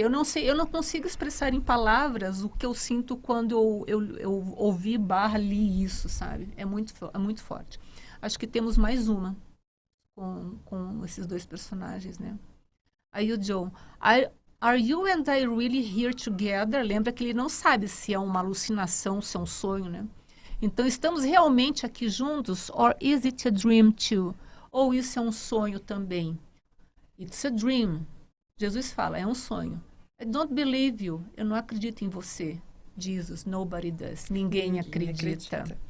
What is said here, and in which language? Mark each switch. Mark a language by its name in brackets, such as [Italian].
[Portuguese] Eu não consigo expressar em palavras o que eu sinto quando eu ouvi li isso, sabe? É muito forte. Acho que temos mais uma com esses dois personagens, né? Aí o Joe, [English] are you and I really here together? [Portuguese] Lembra que ele não sabe se é uma alucinação, se é um sonho, né? Então, estamos realmente aqui juntos? [English] Or is it a dream too? [Portuguese] Ou isso é um sonho também? [English] It's a dream. [Portuguese] Jesus fala, é um sonho. [English] I don't believe you. [Portuguese] Eu não acredito em você. Jesus, [English] nobody does. [Portuguese] Ninguém acredita.